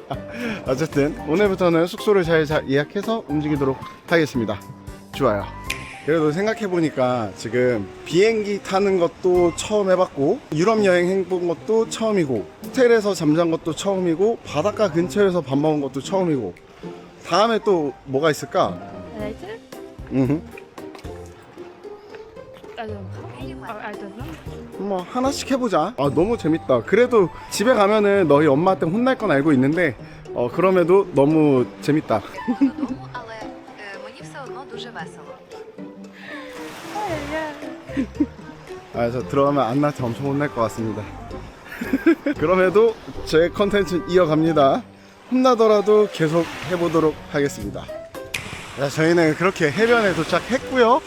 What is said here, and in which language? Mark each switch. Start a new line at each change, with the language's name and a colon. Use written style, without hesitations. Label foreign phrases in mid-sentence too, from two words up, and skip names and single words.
Korean: 어쨌든 오늘부터는 숙소를 잘 예약해서 움직이도록 하겠습니다. 좋아요. 그래도 생각해보니까 지금 비행기 타는 것도 처음 해봤고 유럽 여행 해본 것도 처음이고 호텔에서 잠잔 것도 처음이고 바닷가 근처에서 밥 먹은 것도 처음이고 다음에 또 뭐가 있을까?
Dutch: Weet je?
English: I don't know.
Korean: 뭐 하나씩 해보자. 아 너무 재밌다. 그래도 집에 가면은 너희 엄마한테 혼날 건 알고 있는데 그럼에도 너무 재밌다.
Ukrainian: Додому, але мені все одно дуже весело.
Korean: 아, 저 들어가면 안나한테 엄청 혼날 것 같습니다. 그럼에도 제 컨텐츠는 이어갑니다. 혼나더라도 계속 해보도록 하겠습니다. 자, 저희는 그렇게 해변에 도착했고요.